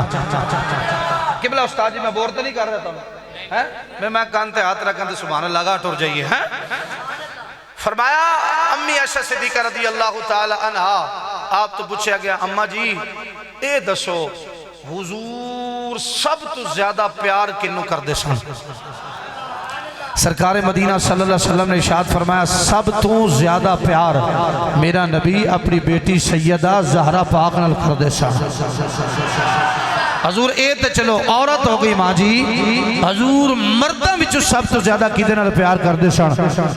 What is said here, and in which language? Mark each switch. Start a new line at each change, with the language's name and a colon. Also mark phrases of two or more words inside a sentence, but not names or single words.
Punjabi: ਕਿਬਲਾ ਉਸਤਾਦ ਜੀ ਮੈਂ ਬੋਰ ਤਾਂ ਨਹੀਂ ਕਰ ਰਿਹਾ ਸੀ, ਮੈਂ ਕੰਨ ਤੇ ਹੱਥ ਰੱਖਾ ਤਾਂ तो
Arabic: سبحان الله
Punjabi: ਲੱਗਾ ਟੁਰ ਜਾਈਏ ਹੈਂ। ਫ਼ਰਮਾਇਆ ਅੰਮੀ ਆਇਸ਼ਾ ਸਿੱਦੀਕਾ
Arabic: رضي الله تعالى عنها,
Punjabi: ਆਪ ਤੋਂ ਪੁੱਛਿਆ ਗਿਆ ਅੰਮਾਂ ਜੀ ਇਹ ਦੱਸੋ ਹਜ਼ੂਰ ਸਭ ਤੋਂ ਜ਼ਿਆਦਾ ਪਿਆਰ ਕਿਨ੍ਹੂੰ ਕਰਦੇ ਸਨ? ਸਰਕਾਰ ਮਦੀਨਾ
Arabic: صلى الله عليه وسلم
Punjabi: ਨੇ ਇਰਸ਼ਾਦ ਫ਼ਰਮਾਇਆ ਸਭ ਤੋਂ ਜ਼ਿਆਦਾ ਪਿਆਰ ਮੇਰਾ ਨਬੀ ਆਪਣੀ ਬੇਟੀ ਸੱਯਦਾ ਜ਼ਹਿਰਾ ਪਾਕ ਨਾਲ ਕਰਦੇ ਸਨ। ਹਜ਼ੂਰ ਇਹ ਤਾਂ ਚਲੋ ਔਰਤ ਹੋ ਗਈ ਮਾਂ ਜੀ, ਹਜ਼ੂਰ ਮਰਦਾਂ ਵਿੱਚੋਂ ਸਭ ਤੋਂ ਜ਼ਿਆਦਾ ਕਿਹਦੇ ਨਾਲ ਪਿਆਰ ਕਰਦੇ ਸਨ?